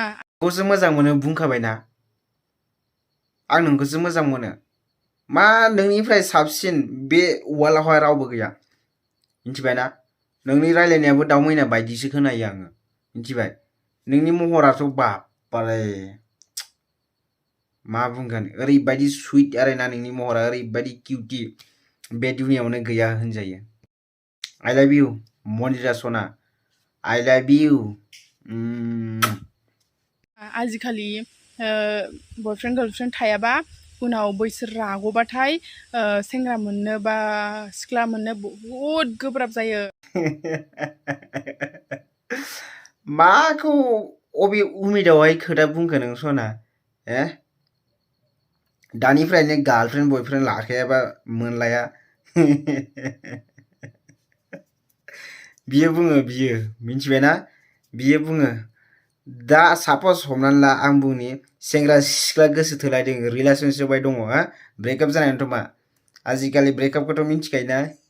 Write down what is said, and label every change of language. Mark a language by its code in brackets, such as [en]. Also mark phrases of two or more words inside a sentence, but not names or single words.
[brx] नोंखौसो मोजां मोनो बुंखाबायना आं नोंखौसो मोजां मोनो मा नोंनिफ्राय साबसिन बे वार्ल्डआवहाय रावबो गैया मिथिबायना नोंनि रायलायनायाबो दाउ मैना बायदिसो खोनायो आङो मिथिबाय नोंनि महराथ' बारे मा बुंगोन ओरैबायदि सुइट आरोना नोंनि महरा ओरैबायदि किउटी बे दुनियावनो गैया होनजायो [en] I love you [brx] मन्दिरा सना [en] I love you [brx] आजिखालि [en] boyfriend girlfriend [brx] थायाबा उनाव बैसो राग'बाथाय सेंग्रा मोननो बा सिख्ला मोननो बहुद गोब्राब जायो माखौ अबे उमेदावहाय खोथा बुंखो नों सना दानिफ्रायनो [en] girlfriend boyfriend [brx] लाखायाबा मोनलाया बियो बुङो बियो मिथिबायना बियो बुङो दा सापस हमनानै ला आं बुंनि सेंग्रा सिख्ला गोसो थोलायदों रिलेसनशिपआव दङ ब्रेकआप जानायनिथ' मा आजिखालि ब्रेकआपखौथ' मिथिखायोना